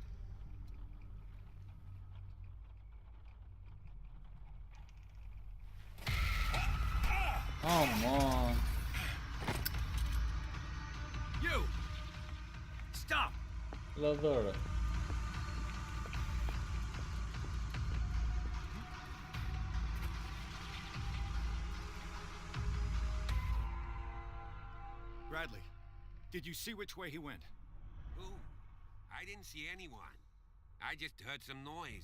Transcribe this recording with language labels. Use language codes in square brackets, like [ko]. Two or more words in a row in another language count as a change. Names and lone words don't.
[en] Come on. You! Stop! [el] Έλα εδώ ρε. [en] Bradley, did you see which way he went? Who? I didn't see anyone. I just heard some noise.